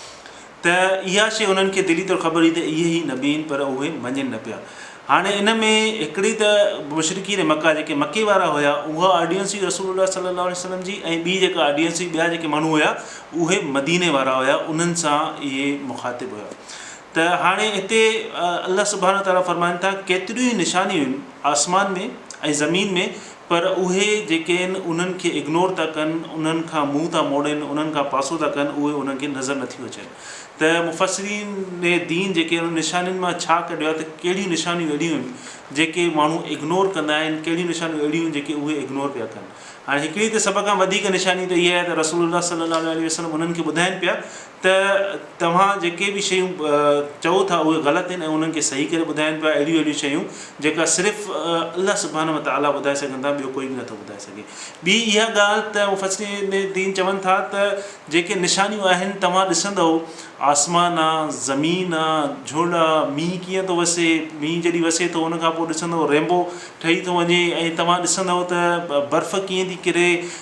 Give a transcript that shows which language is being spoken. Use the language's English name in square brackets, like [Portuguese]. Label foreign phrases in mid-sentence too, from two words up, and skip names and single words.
[Sindhi] त इहा शइ उन्हनि खे दिली तौरु ख़बर हुई त इहे ई नबी आहिनि, पर उहे मञनि न पिया. हाणे इन में हिकिड़ी त मुशरिकीन मक्का जेके मके वारा हुया उहा ऑडियंस हुई [Arabic] رسول الله صلى الله عليه وسلم [Sindhi] जी, ऐं ॿी जेका ऑडियंस हुई ॿिया जेके माण्हू हुया उहे मदीने वारा हुया, उन्हनि सां इहे मुखातिब हुया. त हाणे हिते अल्लाह [Arabic] سبحانه وتعالى [Sindhi] फरमाइनि था केतिरियूं ई निशानियूं आहिनि आसमान में ऐं ज़मीन में, पर उहे जेके आहिनि उन्हनि खे इग्नोर था कनि, उन्हनि खां मुंहुं था मोड़नि, उन्हनि खां पासो था कनि, उहे उन्हनि खे नज़र नथियूं अचनि. त मुफ़स्सिरीन दीन जेके उन निशानियुनि मां छा कढियो आहे त कहिड़ियूं निशानियूं अहिड़ियूं आहिनि जेके माण्हू इग्नोर कंदा आहिनि, कहिड़ियूं निशानियूं अहिड़ियूं आहिनि जेके उहे इग्नोर पिया कनि. हाणे हिकिड़ी त सभ खां वधीक निशानी त इहा आहे त [Arabic] رسول الله صلى الله عليه وسلم [Sindhi] उन्हनि खे ॿुधाइनि पिया त तव्हां जेके बि शयूं चओ था उहे ग़लति आहिनि, ऐं उन्हनि खे सही करे ॿुधाइनि पिया अहिड़ियूं शयूं जेका सिर्फ़ु अल्लाह [Arabic] سبحانه وتعالى [Sindhi] ॿुधाए सघनि था, ॿियो कोई बि नथो ॿुधाए सघे. ॿी इहा ॻाल्हि त मुफ़स्सिरीन दीन चवनि था त जेके निशानियूं आहिनि तव्हां ॾिसंदव आसमान आहे, ज़मीन आहे, झुड़ आहे, मींहुं कीअं थो वसे, मींहुं जॾहिं वसे थो उनखां पोइ ॾिसंदव रेम्बो ठही थो वञे, ऐं तव्हां ॾिसंदव त बर्फ़ कीअं थी किरे.